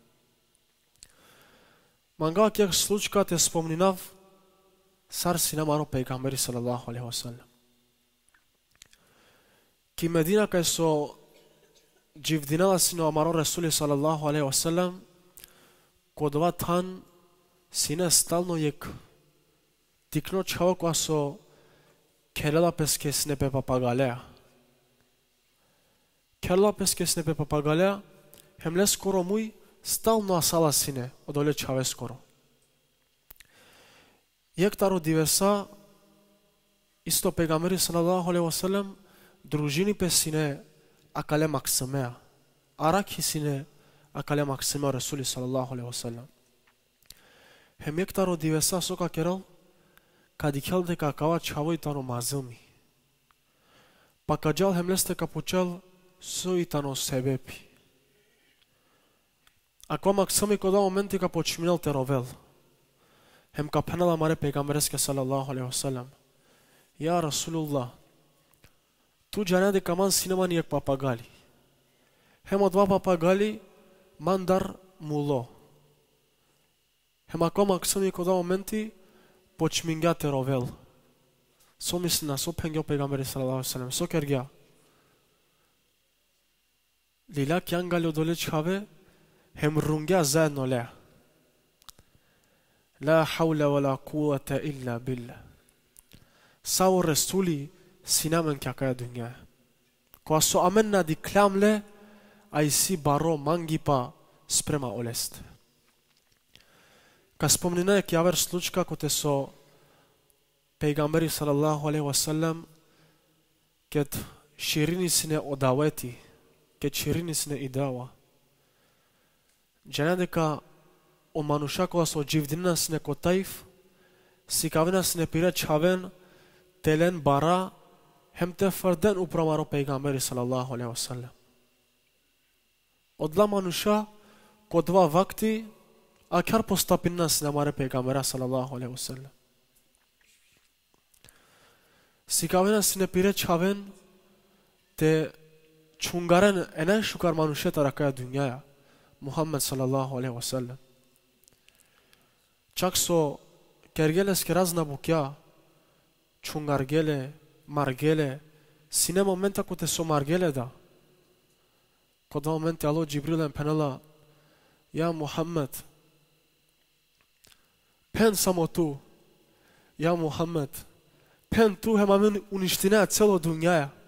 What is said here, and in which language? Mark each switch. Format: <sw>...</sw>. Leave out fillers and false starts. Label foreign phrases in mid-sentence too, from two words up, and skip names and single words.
<rom>Manga kjek slučka te spomninav, sar si namaro pejgamberi</rom> <ar>صلى الله عليه وسلم.</ar> <rom>Ki Medina kaj so jivdinala sino amaro Rasuli</rom> <ar>صلى الله عليه وسلم,</ar> <rom>kodova tan sine stalno jek tikno čavo koja so kerela peske snepe papagalea. Kerela peske snepe papagalea, hemle skoro muj stalno asala sine odole čave skoro. Jek taro divesa, isto Peygamberi</rom> <ar>صلى الله عليه وسلم,</ar> <rom>družini pe sine akale maksamea. Arak sine akale maksamea Rasuli</rom> <ar>صلى الله عليه وسلم.</ar> <rom>Hem jek taro divesa soka kerel, kad ikel de kakava čavo itano mazami. Pa kajal hemleste kapučel su itano sebepi. Ako maksami koda momenti ka počminel terovel. Hem ka penala mare pejgambereske</rom> <ar>صلى الله عليه وسلم. يا رسول الله,</ar> <rom>tu džane de kaman sineman jek papagali. Hem od dva papagali mandar mulo. Hem ako maksami koda momenti počminga terovel. So misli na so pengyo peygamberi</rom> <ar>صلى الله عليه وسلم.</ar> <rom>So kergja. Lila kjangali odole čave, hem rungja zajedno le.</rom> <ar>لا حول ولا قوة إلا بالله.</ar> <rom>Sao Resuli sinamen kjaka dunja. Ko so amenna di klamle, a si baro mangipa sprema olest. Ka spomnina je kjaver slučka kote so Peygamberi</rom> <ar>صلى الله عليه وسلم</ar> <rom>ket širini sine odaveti, ket širini sine idawa. Džene deka o manuša koja so jivdina sine kotaif, si kavena sine pire čaven, telen bara, hem te farden upramaro Peygamberi</rom> <ar>صلى الله عليه وسلم.</ar> <rom>Odla manuša ko dva vakti, a kar postapinna sine mare Peygambera</rom> <ar>صلى الله عليه وسلم.</ar> <rom>Si kavena sine pire čaven, te čungaren ene šukar manuše tarakaya dünyaya.</rom> <ar>محمد صلى الله عليه وسلم.</ar> <rom>Čak so kergele ske razna bukja, čungargele, margele, sine momenta kote so margele da. Ko dva momenti alo Džibrilem penala, ja Muhammed, pen samo tu, ja Muhammed, pen tu hem amin uništinea celo dunjaja.</rom>